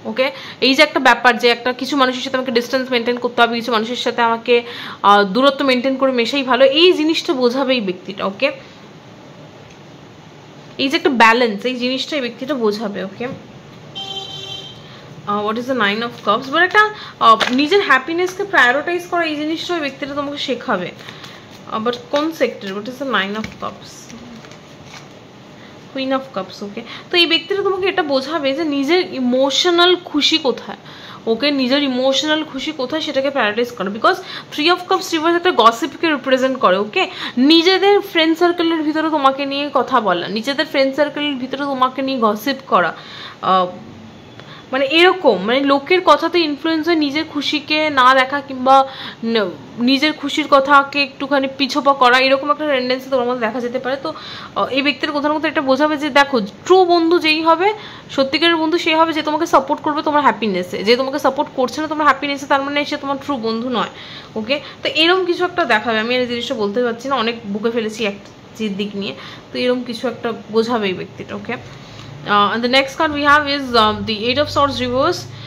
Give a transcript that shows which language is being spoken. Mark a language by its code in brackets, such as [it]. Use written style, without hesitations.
[bn] ওকে, এই যে একটা ব্যাপার যে একটা কিছু মানুষের সাথে আমাকে ডিস্টেন্স মেনটেন করতে হবে, কিছু মানুষের সাথে আমাকে দূরত্ব মেনটেন করে মেশাই ভালো, এই জিনিসটা বোঝাবে এই ব্যক্তিটা। ওকে, এই যে একটা ব্যালেন্স, এই জিনিসটা এই ব্যক্তিটা বোঝাবে। [en] Okay, what is the 9 of cups? [bn] But একটা নিজের হ্যাপিনেসকে প্রায়োরিটাইজ করা, এই জিনিসটা ওই ব্যক্তিটা তোমাকে শেখাবে। বাট কোন sector? [en] what is the 9 of cups? Queen of cups. [bn] ওকে, তো এই ব্যক্তিটা তোমাকে এটা বোঝাবে যে নিজের ইমোশনাল খুশি কোথায়। ওকে, নিজের ইমোশনাল খুশি কোথায় সেটাকে প্যারাডাইজ করো, বিকজ 3 of cups রিভার্স একটা গসিপকে রিপ্রেজেন্ট করে। ওকে, নিজেদের ফ্রেন্ড সার্কেলের ভিতরে তোমাকে নিয়ে কথা বলা, নিজেদের ফ্রেন্ড সার্কেলের ভিতরে তোমাকে নিয়ে গসিপ করা, মানে এরকম মানে লোকের কথাতে ইনফ্লুয়েন্স হয়ে নিজের খুশিকে না দেখা কিংবা নিজের খুশির কথাকে একটুখানি পিছোপা করা, এরকম একটা টেন্ডেন্সি তোমার মধ্যে দেখা যেতে পারে। তো এই ব্যক্তির কোথাও না কোথাও এটা বোঝাবে যে দেখো, ট্রু বন্ধু যেই হবে, সত্যিকারের বন্ধু সেই হবে যে তোমাকে সাপোর্ট করবে তোমার হ্যাপিনেসে। যে তোমাকে সাপোর্ট করছে না তোমার হ্যাপিনেসে, তার মানে সে তোমার ট্রু বন্ধু নয়। ওকে, তো এরকম কিছু একটা দেখাবে। আমি এই জিনিসটা বলতে পারছি না, অনেক বুকে ফেলেছি এক দিক নিয়ে, তো এরকম কিছু একটা বোঝাবে এই ব্যক্তিটা। [en] Okay, and the next card we have is the 8 of swords reverse.